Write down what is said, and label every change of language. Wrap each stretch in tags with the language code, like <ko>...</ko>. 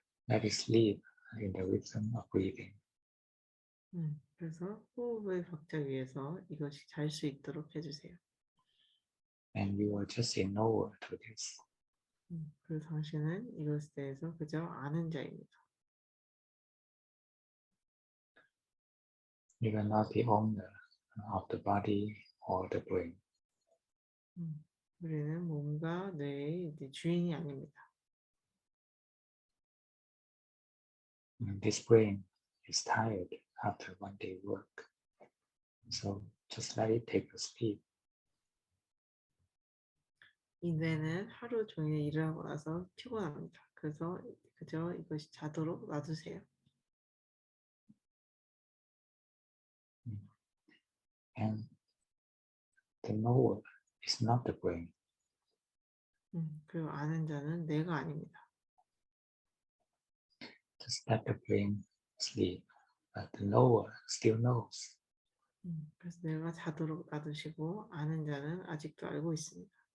<en>Let it sleep in the rhythm of breathing.</en> <ko>그래서 호흡의 박자 위에서 이것이 잘 수 있도록 해주세요.</ko> <en>And you will just say no word to this.</en> <ko>그래서 당신은 이것에 대해서 그저 아는 자입니다.</ko> <en>You are not the owner of the body or the brain.</en> <ko>우리는 몸과 뇌의 주인이 아닙니다.</ko> <en>This brain is tired after one day work. So just let it take a sleep.</en> <ko>이 뇌는 하루 종일 일하고 나서 피곤합니다. 그래서 그저 이것이 자도록 놔두세요.</ko> <en>And the knower is not the brain.</en> <ko>그리고 아는 자는 뇌가 아닙니다.</ko> <en>Just let the brain sleep, but the knower still knows.</en> <ko>그래서 뇌가 자도록 놔두시고 아는 자는 아직도 알고 있습니다.</ko>